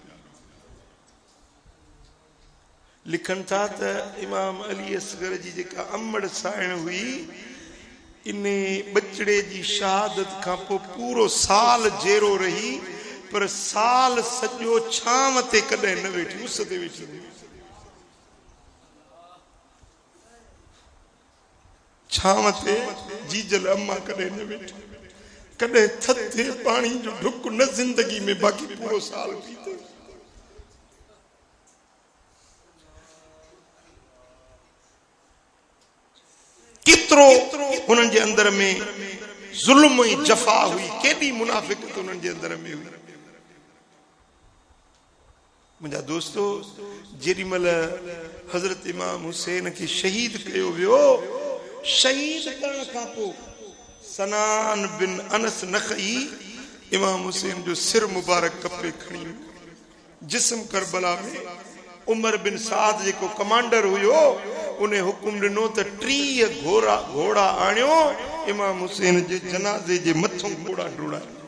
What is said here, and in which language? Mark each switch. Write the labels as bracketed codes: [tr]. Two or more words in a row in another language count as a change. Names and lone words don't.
[sd] लिखनि था त इमाम अली असगर जी जेका अमड़ साइण हुई, इन बचड़े जी शहादत खां पोइ पूरो साल जेरो रही, पर साल सॼो छांव ते कॾहिं न वेठी, उस ते वेठी। छांव ते जीजल अम्मा कदे न वेठी कदे थथे पानी जो ढुक न जिंदगी में बाकी पूरो साल पीते कितरो उन्हनि जे अंदर में जुल्म ऐं जफ़ा हुई केॾी मुनाफ़िक़त उन्हनि जे अंदर में हुई मुंहिंजा दोस्तो जेॾी महिल हज़रत इमाम हुसैन खे शहीद कयो वियो शहीद करण खां पोइ सनान बिन अनस नखई इमाम हुसैन जो सिर मुबारक कपे खणी जिस्म करबला में उमर बिन साद जेको कमांडर हुयो उन्हें हुकुम ॾिनो त 30 घोड़ा आणियो इमाम हुसैन जे जनाज़े जे मथों घोड़ा डोड़ायो